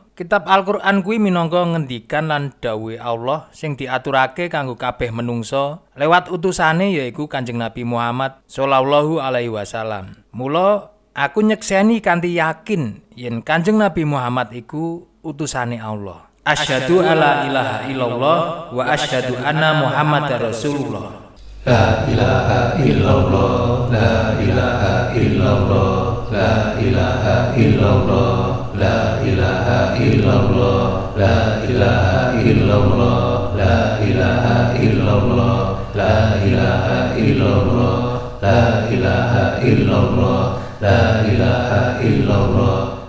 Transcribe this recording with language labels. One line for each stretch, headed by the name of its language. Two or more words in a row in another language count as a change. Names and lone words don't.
Javanese: Kitab Al-Qur'an kuwi minangka ngendikan lan dawuhe Allah sing diaturake kanggo kabeh menungso lewat utusane yaiku Kanjeng Nabi Muhammad
Arabic: صلى الله عليه وسلم.
Javanese: Mula aku nyekseni kanthi yakin yen Kanjeng Nabi Muhammad iku utusane Allah.
Arabic: أشهد أن لا إله إلا الله وأشهد أن محمدا رسول الله. لا إله إلا الله، لا إله إلا الله، لا إله إلا الله، لا إله إلا الله، لا إله إلا الله، لا إله إلا الله، لا إله إلا الله، لا إله إلا الله، لا إله إلا الله.